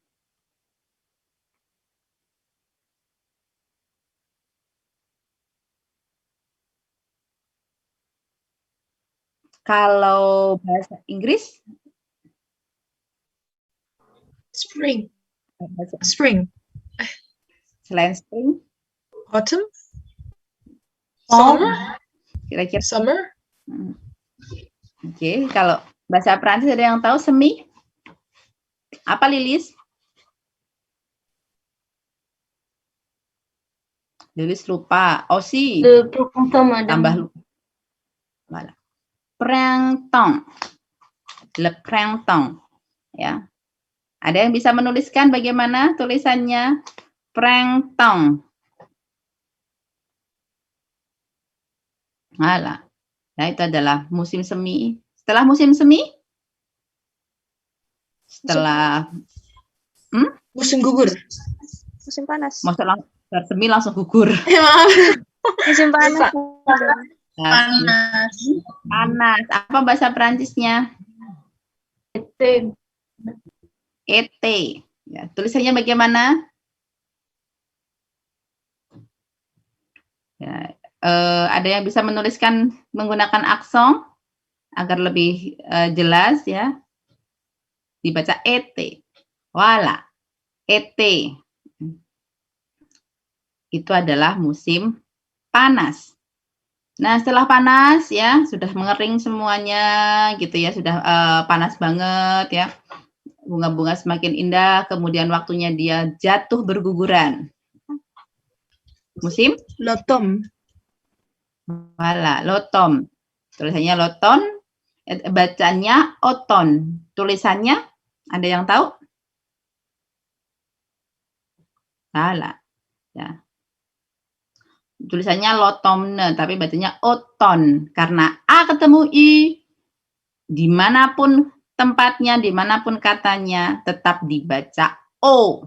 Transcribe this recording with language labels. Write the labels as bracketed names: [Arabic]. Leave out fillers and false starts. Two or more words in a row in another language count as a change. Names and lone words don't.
[Indonesian] Kalau bahasa Inggris? [English] Spring. Spring. [Indonesian] Selain spring? Autumn. Fall. Summer. Kira-kira? Summer. Oke, kalau bahasa Perancis ada yang tahu semi? Apa, Lilis? Lilis lupa. Osi. [French] Le printemps, madame. [Indonesian] Tambah lupa. [French] Voilà. Printemps. Le printemps. [Indonesian] Ya. Ada yang bisa menuliskan bagaimana tulisannya? [French] Printemps. Voilà. [Indonesian] Nah, itu adalah musim semi. Setelah musim semi? Setelah musim gugur. Musim panas. Maksudnya semi langsung gugur. Musim panas. Panas. Panas. Apa bahasa Perancisnya? Été. Été. Ya, tulisannya bagaimana? Ya, ada yang bisa menuliskan menggunakan aksen agar lebih jelas ya. Dibaca été. Voilà. Été. Itu adalah musim panas. Nah, setelah panas ya, sudah mengering semuanya gitu ya, sudah panas banget ya. Bunga-bunga semakin indah, kemudian waktunya dia jatuh berguguran. Musim? [French] L'automne. Voilà, l'automne. [Indonesian] Tulisannya l'automne, bacanya automne. Tulisannya, ada yang tahu? Voilà. Ya. Tulisannya l'automne, tapi bacanya automne. Karena A ketemu I, dimanapun tempatnya, dimanapun katanya, tetap dibaca O.